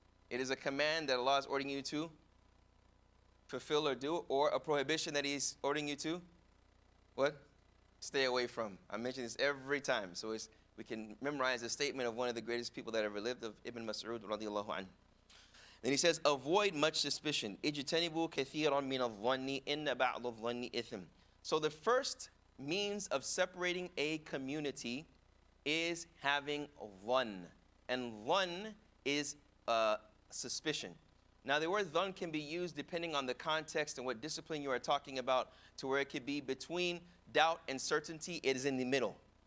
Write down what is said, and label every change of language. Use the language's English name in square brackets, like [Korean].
[English] It is a command that Allah is ordering you to fulfill or do, or a prohibition that He's ordering you to, what? Stay away from. I mention this every time, so we can memorize the statement of one of the greatest people that ever lived, of Ibn Mas'ud, radiyallahu anhu. Then he says, avoid much suspicion. [Arabic] اجتنبوا كثيرا من الظن إن بعض الظن إثم. [English] So the first means of separating a community is having dhann. And dhann is suspicion. Now the word dhann can be used depending on the context and what discipline you are talking about, to where it could be between doubt and certainty. It is in the middle.